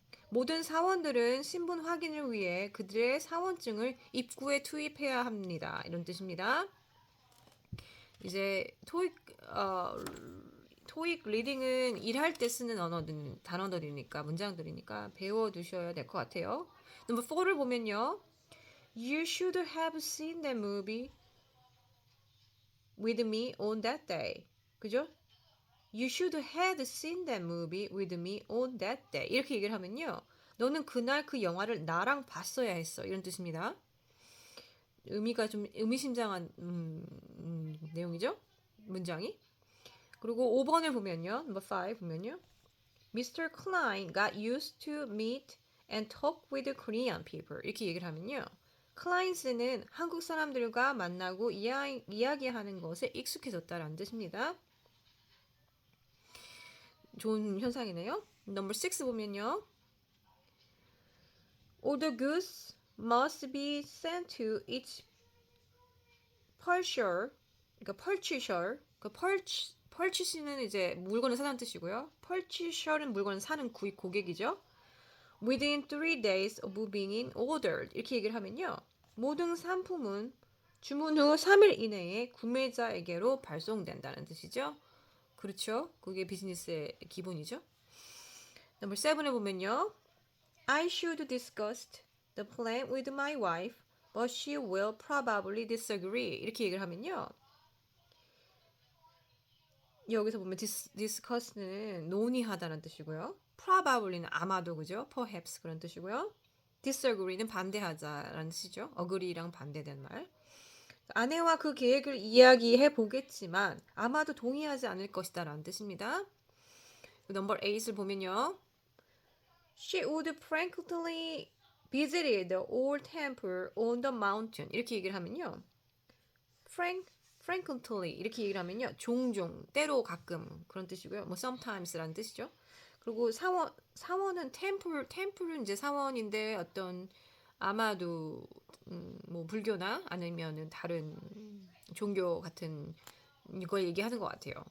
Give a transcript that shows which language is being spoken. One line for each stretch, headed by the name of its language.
Korean: 모든 사원들은 신분 확인을 위해 그들의 사원증을 입구에 투입해야 합니다. 이런 뜻입니다. 이제 토익 토익 리딩은 일할 때 쓰는 단어들이니까 문장들이니까 배워두셔야 될 것 같아요. 넘버 4를 보면요.
English: You should have seen that movie with me on that day.
Korean: 그죠?
English: You should have seen that movie with me on that day.
Korean: 이렇게 얘기를 하면요. 너는 그날 그 영화를 나랑 봤어야 했어. 이런 뜻입니다. 의미가 좀 의미심장한 내용이죠. 문장이. 그리고 5번을 보면요. 넘버 5 보면요. Mr.
English: Klein got used to meet and talk with Korean people.
Korean: 이렇게 얘기를 하면요. 클라인스는 한국 사람들과 만나고 이야기하는 것에 익숙해졌다라는 뜻입니다. 좋은 현상이네요. 넘버 6 보면요.
English: All the goods must be sent to each purchaser.
Korean: 그러니까 purchaser. purchase는 이제 물건을 사는 뜻이고요. purchaser는 물건을 사는 고객이죠.
English: Within 3 days of being ordered.
Korean: 이렇게 얘기를 하면요. 모든 상품은 주문 후 3일 이내에 구매자에게로 발송된다는 뜻이죠. 그렇죠. 그게 비즈니스의 기본이죠. 넘버 7에 보면요.
English: I should discuss the plan with my wife, but she will probably disagree.
Korean: 이렇게 얘기를 하면요. 여기서 보면 discuss는 논의하다는 뜻이고요. probably는 아마도 그죠? perhaps 그런 뜻이고요. disagree는 반대하자라는 뜻이죠. agree랑 반대된 말. 아내와 그 계획을 이야기해 보겠지만 아마도 동의하지 않을 것이다 라는 뜻입니다. 넘버 8을 보면요.
English: She would frankly visit the old temple on the mountain.
Korean: 이렇게 얘기를 하면요. frequently 이렇게 얘기를 하면요. 종종, 때로, 가끔 그런 뜻이고요. 뭐 sometimes라는 뜻이죠. 그리고 사원은 템플은 이제 사원인데 어떤 아마도 뭐 불교나 아니면은 다른 종교 같은 이걸 얘기하는 것 같아요.